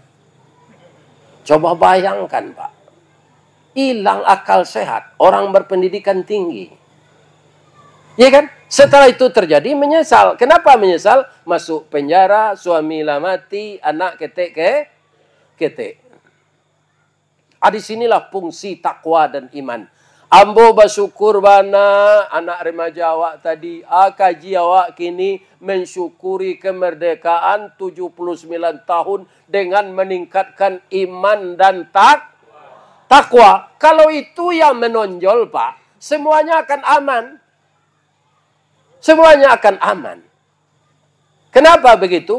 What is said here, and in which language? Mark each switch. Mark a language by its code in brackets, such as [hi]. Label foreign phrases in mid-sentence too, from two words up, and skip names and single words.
[id] Coba bayangkan, Pak. Hilang akal sehat. Orang berpendidikan tinggi. Ya kan? Setelah itu terjadi menyesal. Kenapa menyesal? Masuk penjara, suami lah mati, [min] anak ketek. [id] Disinilah fungsi takwa dan iman. [min] Ambo bersyukur bana anak remaja awak tadi. [id] Kaji awak kini mensyukuri kemerdekaan 79 tahun dengan meningkatkan iman dan takwa. Kalau itu yang menonjol, Pak, semuanya akan aman. Semuanya akan aman. Kenapa begitu?